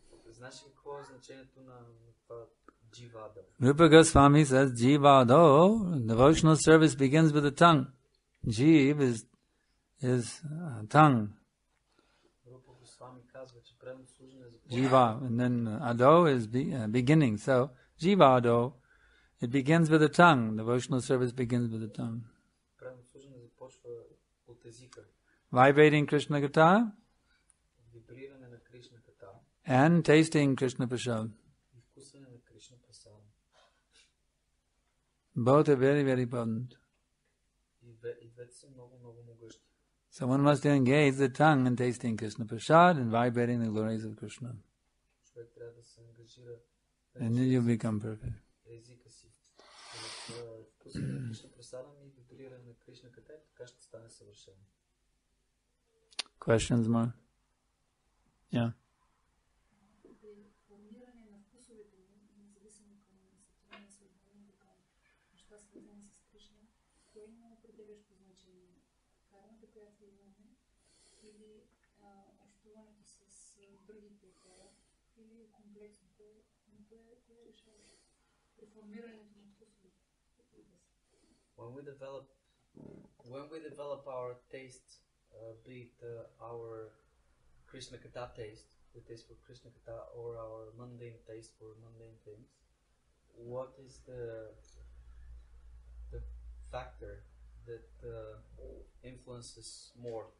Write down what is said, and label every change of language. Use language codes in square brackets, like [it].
[bg] Знаеш ли какво е значението на това дживада? [en] Rupa Goswami says, Jivado, devotional service begins with the tongue. Jiv is tongue. [bg] Рупа Госвами казва, че преданно служене започва. [en] Jiva, and then Ado is beginning. So, Jivado, it begins with the tongue. Devotional service begins with the tongue. [bg] Преданно служене започва от езика. [en] Vibrating Krishna Kata [bg] Вибриране на Кришна Ката [en] and tasting Krishna Prasad. [bg] и вкусване на Кришна Прасада. [en] Both are very, very potent. [bg] И двете са много, много могъщи. [en] So one must engage the tongue in tasting Krishna Prasad and vibrating the glories of Krishna. [bg] Човек трябва да се ангажира [en] And then you become perfect. [bg] езика си. В вкусване на Кришна Прасада и вибриране на Кришна Ката и така ще стане съвършено. [en] Questions more? Yeah. [bg] Формиране на вкусовете, независимо към състояние свободно, към неща свързани с Кришна, кое има определящо значение? Кармата, която имаме, или общуването с другите хора, или комплексното, кое е решаващо при формирането на вкусовете? [en] When we develop our taste, be it our Krishna Kata taste, the taste for Krishna Kata, or our mundane taste for mundane things, what is the factor that influences more?